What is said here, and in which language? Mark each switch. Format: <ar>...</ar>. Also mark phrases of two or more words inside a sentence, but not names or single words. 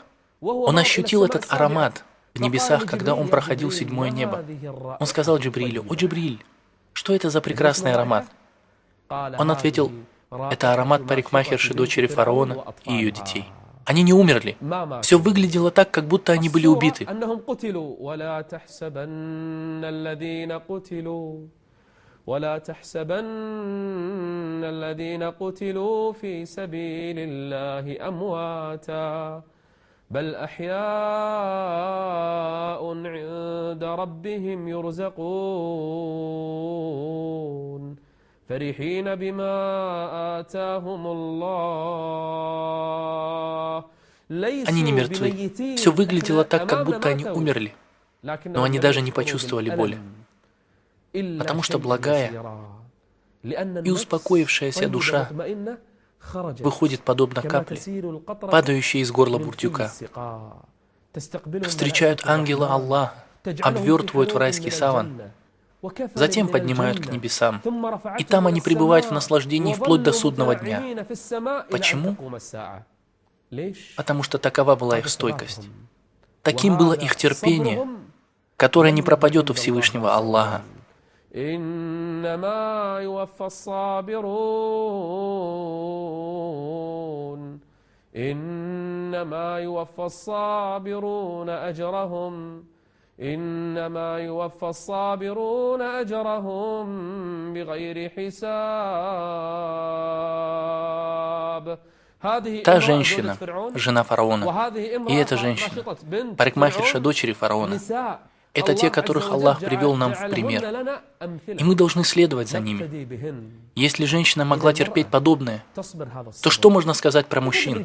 <ru>Он ощутил этот аромат в небесах, когда он проходил 7-е небо. Он сказал Джибриилю: «О, Джибрииль, что это за прекрасный аромат?» Он ответил: «Это аромат парикмахерши, дочери фараона и ее детей. Они не умерли. Все выглядело так, как будто они были убиты».</ru> <ar>ولا تحسبن الذين قتلوا في سبيل الله أمواتا بل أحياء عند ربهم يرزقون فرحين بما آتاهم الله.</ar> <ru>Они не мертвы. Все выглядело так, как будто они умерли. Но они даже не почувствовали боли. Потому что благая и успокоившаяся душа выходит подобно капле, падающей из горла бурдюка. Встречают ангела Аллаха, обвертывают в райский саван, затем поднимают к небесам, и там они пребывают в наслаждении вплоть до судного дня. Почему? Потому что такова была их стойкость. Таким было их терпение, которое не пропадет у Всевышнего Аллаха.</ru> <ar>إنما يوفى الصابرون إنما يوفى الصابرون أجرهم إنما يوفى الصابرون أجرهم بغير حساب.</ar> <ru>Та женщина, жена фараона, и эта женщина, парикмахерша дочери фараона, это те, которых Аллах привел нам в пример. И мы должны следовать за ними. Если женщина могла терпеть подобное, то что можно сказать про мужчин?</ru>